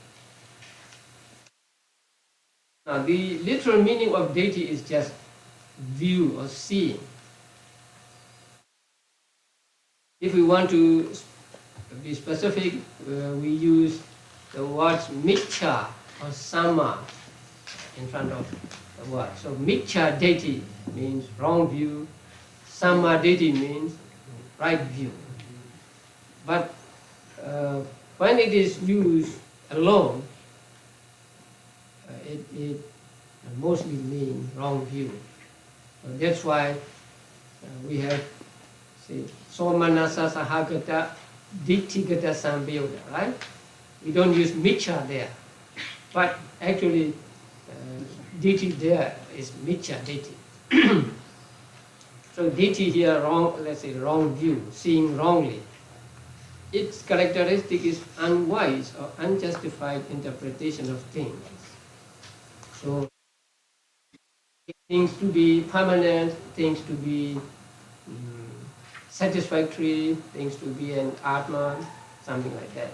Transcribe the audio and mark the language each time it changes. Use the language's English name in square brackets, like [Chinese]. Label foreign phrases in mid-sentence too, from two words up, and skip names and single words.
[English] Now the literal meaning of ditthi is just view or seeing. If we want to be specific, we use the words miccha or samma in front of the word. So [Pali] miccha ditthi [English] means wrong view, [Pali] samma ditthi [English] means right view. But when it is used alone, it mostly means wrong view. That's why we have, say, [Pali] somanasa sahagata ditthigata sambiyoga, [English] right? We don't use miccha there, but actually ditthi there is [Pali] miccha ditthi. [English] So ditthi here, wrong, let's say wrong view, seeing wrongly. Its characteristic is unwise or unjustified interpretation of things. So things to be permanent, things to be satisfactory, things to be an Atma, something like that.